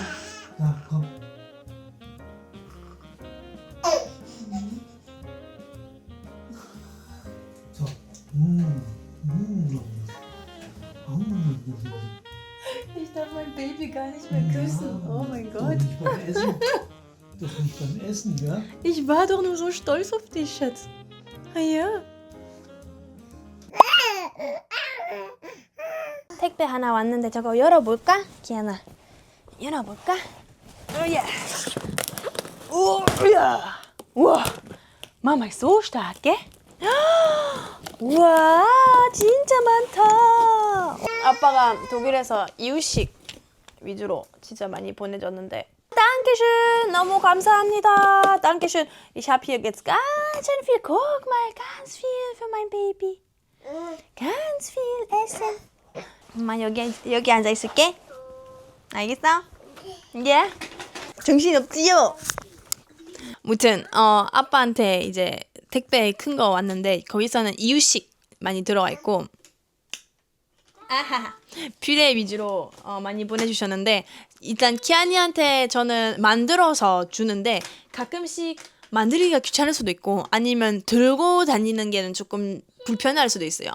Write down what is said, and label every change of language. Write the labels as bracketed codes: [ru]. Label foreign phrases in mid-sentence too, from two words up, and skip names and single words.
[de] Da, komm. So. Ich darf mein Baby gar nicht mehr küssen. Oh mein Doch Gott. nicht beim Essen. Doch nicht beim Essen, ja? Ich war doch nur so stolz auf dich, Schatz. Ah ja. [ko] 택배 하나 왔는데 저거 열어볼까? 기아나 열어볼까? 오예. 오야. 우와. [de] Mama ist so stark, gell? [ko] 우와 진짜 많다. 아빠가 독일에서 이유식 위주로 진짜 많이 보내줬는데 Dankeschön, 너무 감사합니다. [de] Dankeschön. Ich habe hier jetzt ganz schön viel. Guck mal, ganz viel für mein Baby. Ganz viel Essen. [ko] 엄마 여기 앉아 있을게. 알겠어? 예? 정신 없지요? 무튼 아빠한테 이제 택배 큰 거 왔는데 거기서는 이유식 많이 들어가 있고 아하 퓨레 위주로 많이 보내주셨는데 일단 키아니한테 저는 만들어서 주는데 가끔씩 만들기가 귀찮을 수도 있고 아니면 들고 다니는 게는 조금 불편할 수도 있어요.